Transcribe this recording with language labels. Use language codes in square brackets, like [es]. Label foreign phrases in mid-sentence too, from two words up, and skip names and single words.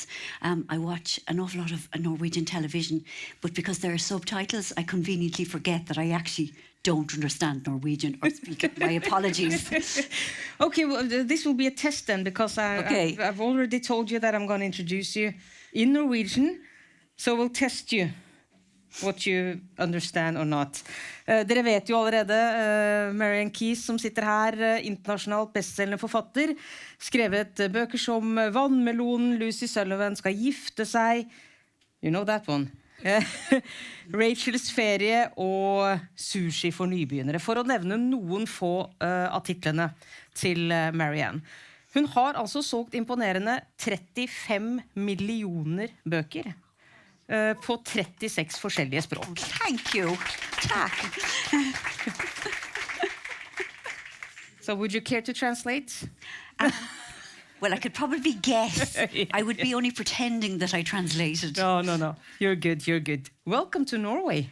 [en] I watch an awful lot of Norwegian television, but because there are subtitles, I conveniently forget that I actually don't understand Norwegian or speak it. My apologies. Okay, well, this will be a test then, because I've already told you that I'm going to introduce you in Norwegian, so we'll test you. What you understand or not. [no] Dere vet jo allerede, Marian Keyes som sitter her, internasjonalt bestselgende forfatter, skrevet bøker som Vannmelonen, Lucy Sullivan skal gifte seg, [en] you know that one, [no] Rachels ferie og Sushi for nybegynnere, for å nevne noen få av titlene til Marian. Hun har altså solgt imponerende 35 millioner bøker, på 36 forskjellige språk. [en] Thank you. Takk. So would you care to translate? Well, I could probably guess. I would be only pretending that I translated. No. You're good. Welcome to Norway.